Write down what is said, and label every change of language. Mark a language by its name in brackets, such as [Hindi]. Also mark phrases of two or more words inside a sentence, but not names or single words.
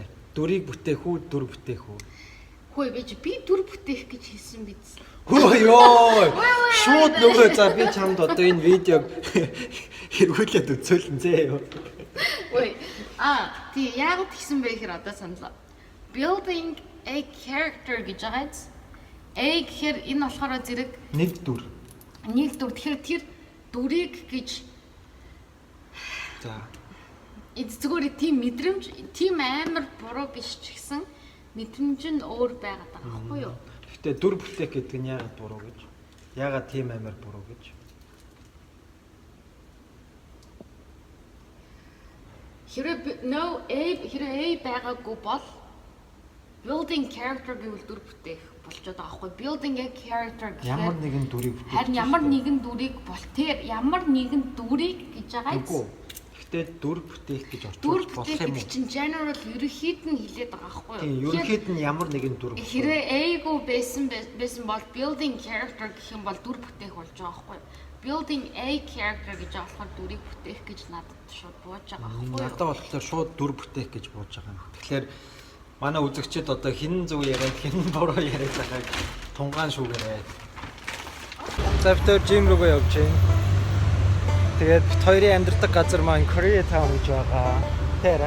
[Mongolian] Дүрийг бүтээх үү, дүр бүтээх үү? Хөөе би дүр бүтээх гэж хэлсэн биз. Хөө ёо. Шууд нөгөө за би чамд одоо энэ видеог хэргүүлээд үзүүлэн зээ юу. Ой. Тий яг тэгсэн бэ гэхээр одоо саналаа. [English] Building a character [Mongolian] гэж байгаа биз. A гэхээр энэ болохоор зэрэг нэг дүр. Тэгэхээр тэр дүрийг гэж за зүгээр тийм мэдрэмж, тийм амар буруу биш ч гэсэн мэдрэмж нь өөр байгаад байгаа байхгүй юу? Гэхдээ дүр бүтээх гэдэг нь яагаад буруу гэж? Яагаад тийм амар буруу гэж? Хэрэг байгаагүй бол [English] building character [Mongolian] гэвэл дүр бүтээх болчиход байгаа байхгүй. [English] Building a character [Mongolian] гэхээр ямар нэгэн дүрийг бүтээх. Харин ямар нэгэн дүрийг тэр ямар нэгэн дүрийг гэж байгаа юм. Гэхдээ дүр бүтээх гэж дүр орчуулж болох бүтээх юм уу? чинь general ерөнхийд нь хэлээд байгаа байхгүй юу? Тийм, ерөнхийд нь ямар нэгэн дүр бүтээх. Хэрэг A-г байсан бол [English] building character [Mongolian] гэх юм бол дүр бүтээх болж байгаа байхгүй юу? [English] Building a character [Mongolian] гэж болохоор дүрийг бүтээх гэж надад шууд бууж байгаа байхгүй юу? Надад болохоор шууд дүр бүтээх гэж бууж байгаа юм. Тэгэхээр манай үзэгчид одоо хинэн зөв яриад хинэн буруу яриад байгааг тунгаан шүүгээрэй. За бид жим рүүгээ явж байна. Тэгээд бид хоёрын амьдардаг газар маань Koreatown гэж байгаа. Тэрэ.